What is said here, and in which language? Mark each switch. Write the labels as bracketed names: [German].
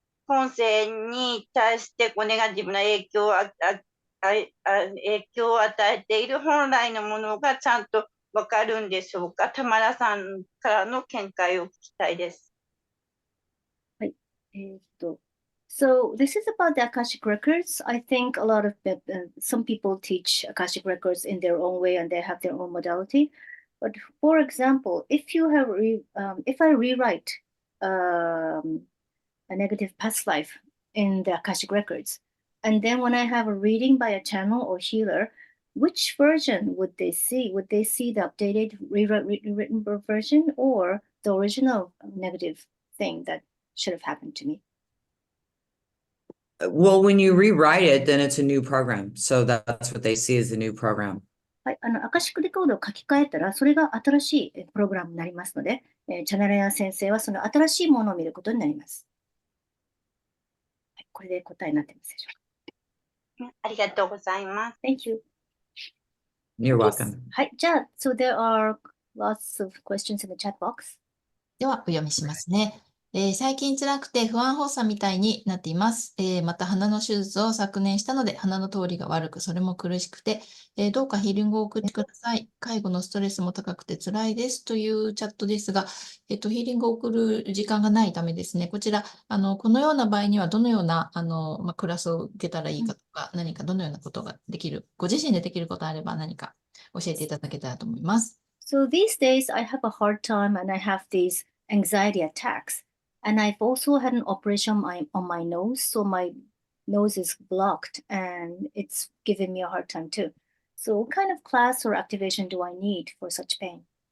[Japanese] 今世に対してネガティブな影響を与えている本来のものがちゃんとわかるんでしょうか。タマラさんからの見解を聞きたいです。はい。 [English] So this is about the Akashic records. I think a lot of some people teach Akashic records in their own way and they have their own modality. But for example, if I rewrite a negative past life in the Akashic records, and then when I have a reading by a channel or healer, which version would they see? Would they see the updated rewritten version or the original negative thing that should have happened to me? Well, when you rewrite it, then it's a new program. So that's what they see as a new program. [Japanese] はい、アカシックレコードを書き換えたら、それが新しいプログラムになりますので、チャナレア先生はその新しいものを見ることになります。はい、これで答えになってますでしょうか。ありがとうございます。 [English] Thank you. You're welcome. [Japanese] はい、じゃあ、 [English] so there are lots of questions in the chat box. [Japanese] では、お読みしますね。最近辛くて不安発作みたいになっています。また鼻の手術を昨年したので鼻の通りが悪く、それも苦しくて、どうかヒーリングを送ってください。介護のストレスも高くて辛いですというチャットですが、ヒーリングを送る時間がないためですね、こちら、このような場合にはどのようなクラスを受けたらいいかとか、何かどのようなことができる、ご自身でできることあれば何か教えていただけたらと思います。 [English] So these days I have a hard time and I have these anxiety attacks. And I've also had an operation on my nose, so my nose is blocked and it's giving me a hard time too. So what kind of class or activation do I need for such pain?